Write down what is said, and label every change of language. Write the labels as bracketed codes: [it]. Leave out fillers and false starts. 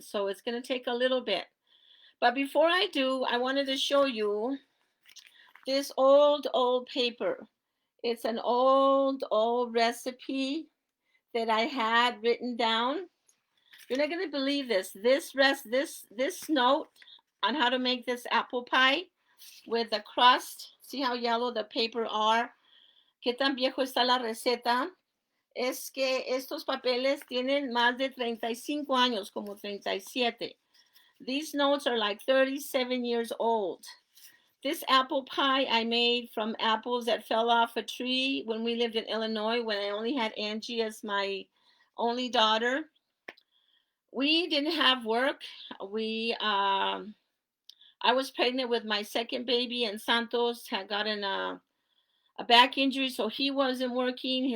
[en] So it's going to take a little bit. But before I do, I wanted to show you this old paper. It's an old recipe that I had written down. You're not gonna believe this. This note on how to make this apple pie with the crust. See how yellow the paper are. [es] Qué tan viejo está la receta. Es que estos papeles tienen más de 35 años, como 37. [en] These notes are like 37 years old. This apple pie I made from apples that fell off a tree when we lived in Illinois, when I only had Angie as my only daughter. We didn't have work. We I was pregnant with my second baby, and Santos had gotten a back injury, so he wasn't working.